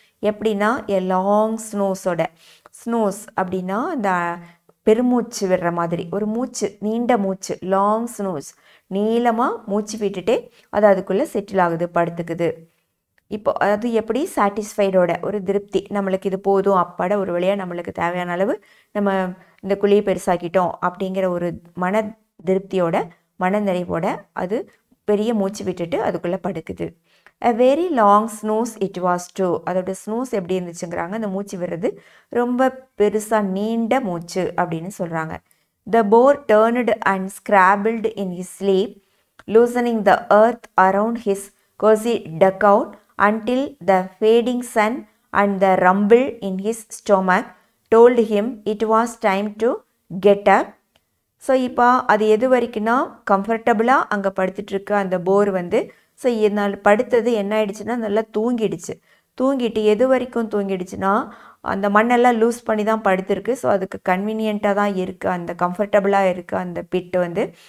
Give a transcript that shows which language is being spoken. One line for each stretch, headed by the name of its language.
Tamil: எப்படின்னா a long Snows அப்படின்னா அந்த பெருமூச்சு விடுற மாதிரி ஒரு மூச்சு, நீண்ட மூச்சு, லாங் ஸ்னோஸ், நீளமாக மூச்சு விட்டுட்டே அது அதுக்குள்ளே செட்டில் ஆகுது, படுத்துக்குது. இப்போ அது எப்படி, சாட்டிஸ்ஃபைடோட ஒரு திருப்தி, நம்மளுக்கு இது போதும், அப்பாட ஒரு வழியாக நம்மளுக்கு தேவையான அளவு நம்ம இந்த குழியை பெருசாக்கிட்டோம் அப்படிங்கிற ஒரு மன திருப்தியோட, மன நிறைவோட அது பெரிய மூச்சு விட்டுட்டு அதுக்குள்ளே படுக்குது.
English: A very long snooze it was too.
Tamil: அதோட ஸ்னூஸ் எப்படி இருந்துச்சுங்கிறாங்க, அந்த மூச்சு விடுறது ரொம்ப பெருசாக நீண்ட மூச்சு அப்படின்னு சொல்கிறாங்க.
English: The boar turned and scrabbled in his sleep, loosening the earth around his cozy dugout until the fading sun and the rumble in his stomach told him it was time to get up.
Tamil: So இப்போ அது எது வரைக்கும்னா கம்ஃபர்டபுளாக அங்கே படுத்துட்ருக்கு அந்த போர் வந்து. So இதனால் படுத்தது என்ன ஆயிடுச்சுன்னா நல்லா தூங்கிட்டு எது வரைக்கும் தூங்கிடுச்சுன்னா அந்த மண்ணெல்லாம் லூஸ் பண்ணி தான் படுத்துருக்கு. ஸோ அதுக்கு கன்வீனியண்ட்டாக தான் இருக்குது, அந்த கம்ஃபர்டபுளாக இருக்குது அந்த பிட்டு வந்து.